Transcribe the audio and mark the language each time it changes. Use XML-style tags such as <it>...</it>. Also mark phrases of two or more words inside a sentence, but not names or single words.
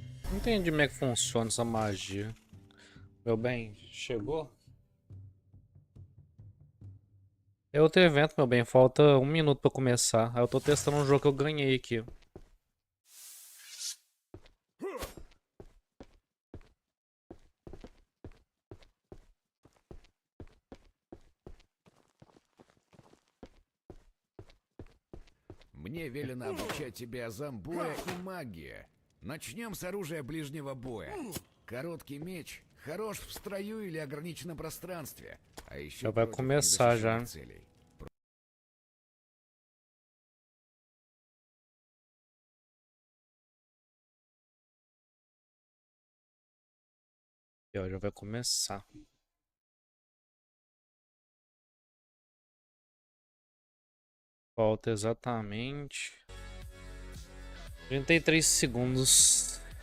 <pt>Não entendi como é que funciona essa magia. Meu bem, chegou? É outro evento, meu bem. Falta 1 minuto pra começar. Aí eu tô testando um jogo que eu ganhei aqui.</pt> <ru>Мне велено обучать тебя азам боя и магии. Начнем с оружия ближнего боя. Короткий меч хорош в строю или ограниченном пространстве, а еще</ru> <pt>Já vai</pt> <ru>против</ru> <pt>começar já.</pt> <ru>незащищенных целей.</ru> <pt>E ó, já vai começar. Falta exatamente 33 segundos.</pt>